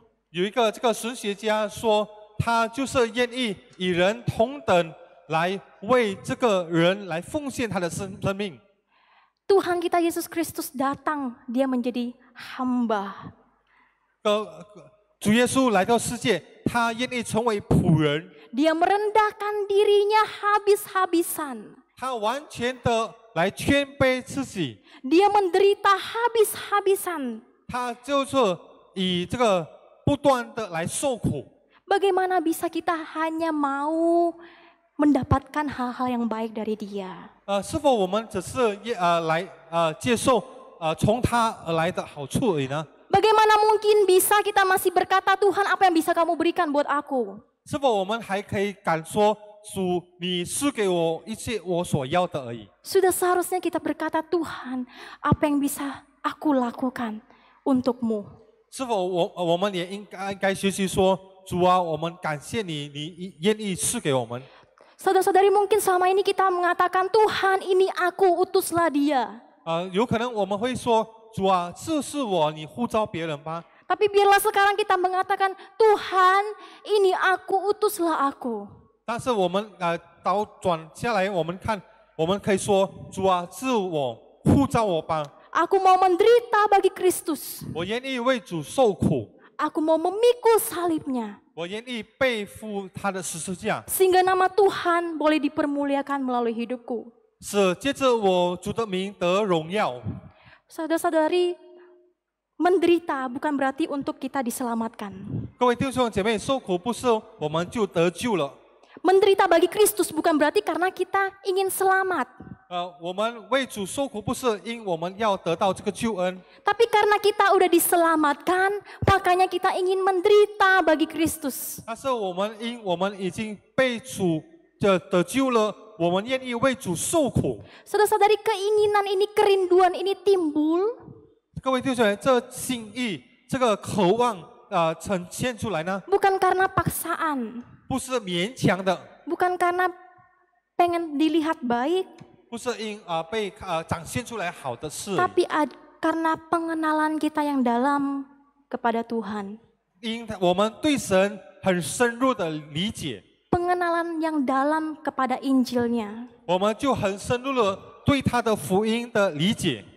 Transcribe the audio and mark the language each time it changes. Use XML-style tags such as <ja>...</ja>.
<zh>有一个这个神学家说，他就是愿意与人同等，来为这个人来奉献他的生命。</zh> <id>Tuhan kita Yesus Kristus datang, Dia menjadi hamba.</id> <zh>主耶稣来到世界，他愿意成为仆人，</zh> <id>Dia merendahkan dirinya habis-habisan.</id> <zh>他完全的来谦卑自己，</zh> <id>Dia menderita habis-habisan.</id> <zh>他就是以这个不断的来受苦。</zh> <id>Bagaimana bisa kita hanya mau mendapatkan hal-hal yang baik dari Dia?</id> <zh>是否我们只是来接受从他而来的好处而已呢？</zh> <id>Bagaimana mungkin bisa kita masih berkata, Tuhan, apa yang bisa kamu berikan buat aku?</id> <zh>是否我们还可以敢说主，你赐给我一切我所要的而已？</zh> <id>Sudah seharusnya kita berkata, Tuhan, apa yang bisa aku lakukan untukmu?</id> <zh>是否我们也应该学习说，主啊，我们感谢你，你愿意赐给我们。</zh> <id>Saudara-saudari, mungkin selama ini kita mengatakan, Tuhan, ini aku, utuslah Dia.</id> <zh>有可能我们会说，主啊，这是我，你呼召别人吧。</zh> <id>Tapi biarlah sekarang kita mengatakan, Tuhan, ini aku, utuslah aku.</id> <zh>但是我们倒转下来，我们可以说，主啊，是我，呼召我吧。</zh> <id>Aku mau menderita bagi Kristus.</id> <zh>我愿意为主受苦，</zh> <id>Aku mau memikul salibnya.</id> <zh>我愿意背负他的十字架，</zh> <id>Sehingga nama Tuhan boleh dipermuliakan melalui hidupku.</id> <zh>是借着我主的名得荣耀。</zh> <id>Saudara-saudari, menderita bukan berarti untuk kita diselamatkan.</id> <zh>各位弟兄姐妹，受苦不是我们就得救了。</zh> <id>Menderita bagi Kristus bukan berarti karena kita ingin selamat.</id> <zh>我们为主受苦不是因我们要得到这个救恩，</zh> <id>Tapi karena kita udah diselamatkan, makanya kita ingin menderita bagi Kristus.</id> <zh>但是我们已经被主得救了，我们愿意为主受苦。</zh> <id>Saudara-saudari, keinginan ini, kerinduan ini timbul</id> <zh>各位弟兄姐妹，这心意、这个渴望呈现出来呢，</zh> <id>bukan karena paksaan,</id> <zh>不是勉强的，</zh> <id>bukan karena pengen dilihat baik,</id> <zh>不是因被展现出来好的事，</zh> <id>tapi karena pengenalan kita yang dalam kepada Tuhan.</id> <zh>因我们对神很深入的理解，</zh> <id>Pengenalan yang dalam kepada Injilnya.</id> <zh>我们就很深入的对他的福音的理解。</zh>